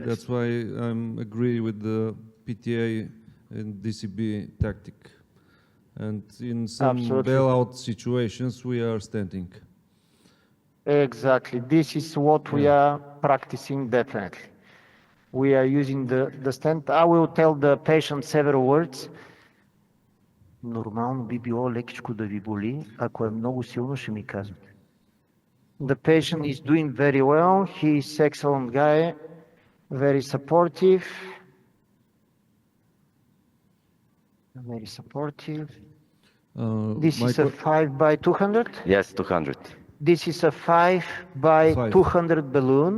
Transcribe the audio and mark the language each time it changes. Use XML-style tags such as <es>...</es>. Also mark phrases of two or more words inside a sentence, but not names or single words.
<en>That's why I agree with the PTA and DCB tactic. And in some bailout situations, we are stenting. Exactly. This is what we are practicing definitely. We are using the stent. I will tell the patient several words.</en> <bg>Нормално би било лекичко да ви боли, ако е много силно ще ми казвате.</bg> <en>The patient is doing very well. He is excellent guy, very supportive. Very supportive. This is a 5 by 200? Yes, 200. This is a 5 by 200 balloon.</en>